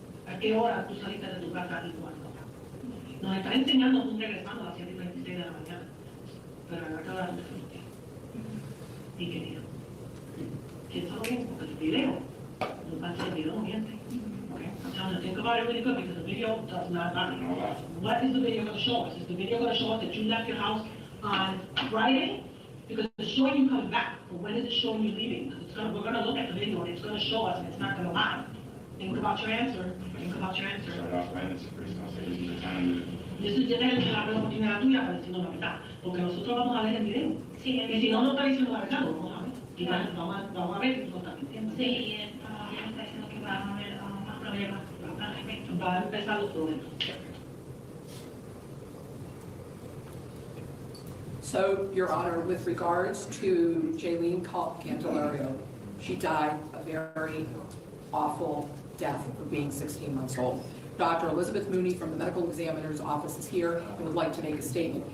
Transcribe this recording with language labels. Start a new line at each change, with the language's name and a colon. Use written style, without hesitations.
Spanish: ¿A qué hora tú saliste de tu casa y cuándo? Nos está enseñando tú regresando a las 7:26 de la mañana. Pero a qué hora tú te fuiste. ¿Y qué día? Piénsalo bien, porque el video, no pasa el video, no miente.
English: Okay, I'm telling you to think about it really good because the video does not, what is the video going to show us? Is the video going to show us that you left your house on Friday? Because it's showing you coming back, but when is it showing you leaving? Because we're going to look at the video and it's going to show us and it's not going to lie. Think about your answer. Think about your answer. This is
Spanish: la oportunidad tuya para decirnos la verdad, porque nosotros vamos a ver el video. Sí, y si no nos está diciendo la verdad, lo vamos a ver. Y vamos a ver si nos está mintiendo. Sí, y me está diciendo que van a haber más problemas al respecto. Va a empezar los problemas.
English: So, Your Honor, with regards to Jailyn Candelario, she died a very awful death for being 16 months old. Dr. Elizabeth Mooney from the medical examiner's office is here and would like to make a statement.